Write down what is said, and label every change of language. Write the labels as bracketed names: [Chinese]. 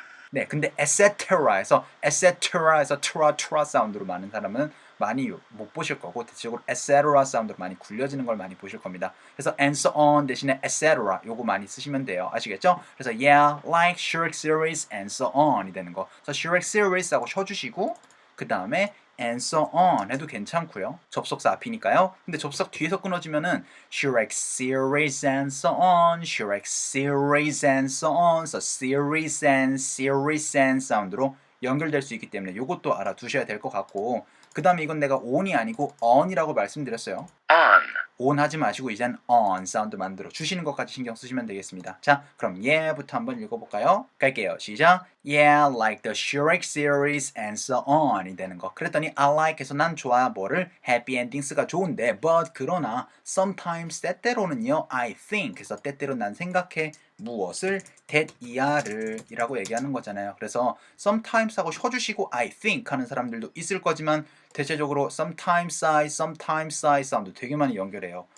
[Korean] 네, 근데 etc에서 tra 사운드로 많은 사람은 많이 못 보실 거고 대체적으로 etc. 사운드로 많이 굴려지는 걸 많이 보실 겁니다. 그래서 [English] and so on [Korean] 대신에 etc. 요거 많이 쓰시면 돼요. 아시겠죠? 그래서 [English] yeah, like Shrek series and so on [Korean] 이 되는 거. 그래서 Shrek series 하고 쳐주시고 그 다음에 and so on 해도 괜찮고요. 접속사 앞이니까요. 근데 접속 뒤에서 끊어지면은 [English] Shrek series and so on, Shrek series and so on, [Korean] so series and 사운드로 연결될 수 있기 때문에 이것도 알아두셔야 될 것 같고 그 다음에 이건 내가 on이 아니고 on이라고 말씀드렸어요. on 하지 마시고 이젠 on 사운드 만들어 주시는 것까지 신경 쓰시면 되겠습니다. 자, 그럼 얘부터 한번 읽어볼까요? 갈게요. 시작. [English] Yeah, like the Shrek series and so on이 [Korean] 되는 거. 그랬더니 [English] I like [Korean] 해서 난 좋아 뭐를 happy endings가 좋은데 but 그러나 sometimes 때때로는요 [English] I think [Korean] 해서 때때로 난 생각해 무엇을 that 이하를 이라고 얘기하는 거잖아요. 그래서 sometimes 하고 쉬어주시고 I think 하는 사람들도 있을 거지만 대체적으로 [English] sometimes I [Korean] 사운드 되게 많이 연결해요.